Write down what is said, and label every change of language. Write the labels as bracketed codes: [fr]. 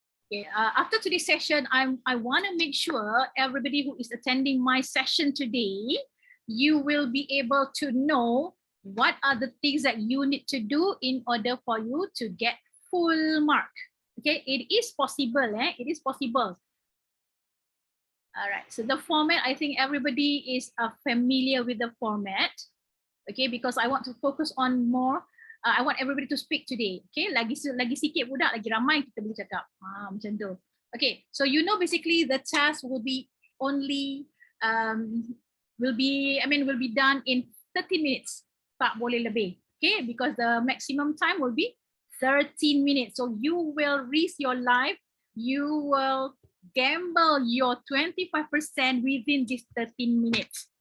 [en] Okay, after today's session, I want to make sure everybody who is attending my session today, you will be able to know what are the things that you need to do in order for you to get full mark. Okay, it is possible. It is possible. All right, so the format, I think everybody is familiar with the format. Okay, because I want to focus on more. I want everybody to speak today. [ms] Okay, lagi sikit budak, lagi ramai kita boleh cakap. Macam tu. [en] Okay, so you know basically the task will be only will be done in 30 minutes. [ms] Tak boleh lebih. [en] Okay, because the maximum time will be 13 minutes. So you will risk your life. You will gamble your 25% within this 13 minutes.